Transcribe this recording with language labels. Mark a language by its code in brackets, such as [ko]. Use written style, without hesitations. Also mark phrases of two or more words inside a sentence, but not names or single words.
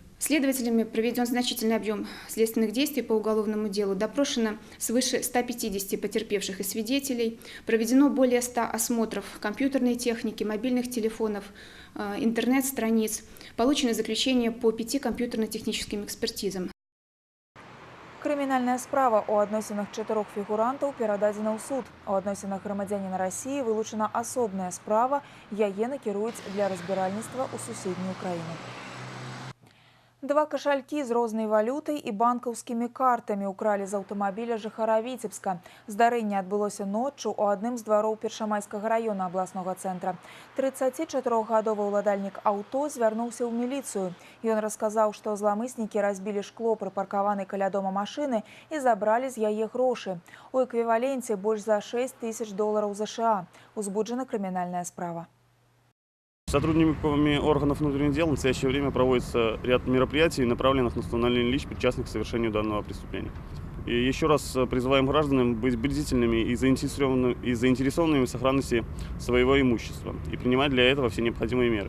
[ru] Следователями проведен значительный объем следственных действий по уголовному делу, допрошено свыше 150 потерпевших и свидетелей, проведено более 100 осмотров компьютерной техники, мобильных телефонов, интернет-страниц, получено заключение по 5 компьютерно-техническим экспертизам. [be] Крымінальная справа ў адносінах 4 фігурантаў перададзена ў суд. У адносінах грамадзяніна Расіі вылучана асобная справа, яе накіруюць для разбіральніцтва ў суседнюю краіну. 2 кашалькі з рознай валютай і банкаўскімі картамі ўкралі з аўтамабіля жыхара Віцебска. Здарэнне адбылося ноччу ў адным з двароў Першамайскага раёна абласнога цэнтра. 34-гадовы ўладальнік аўто звярнуўся ў міліцыю. Ён расказаў, што зламыснікі разбілі шкло прыпаркаванай каля дома машыны і забралі з яе грошы. У эквіваленце больш за $6 000 США. Узбуджана крымінальная справа. [ru] Сотрудниками органов внутренних дел в настоящее время проводится ряд мероприятий, направленных на установление лиц, причастных к совершению данного преступления. И еще раз призываем граждан быть бдительными и заинтересованными в сохранности своего имущества и принимать для этого все необходимые меры.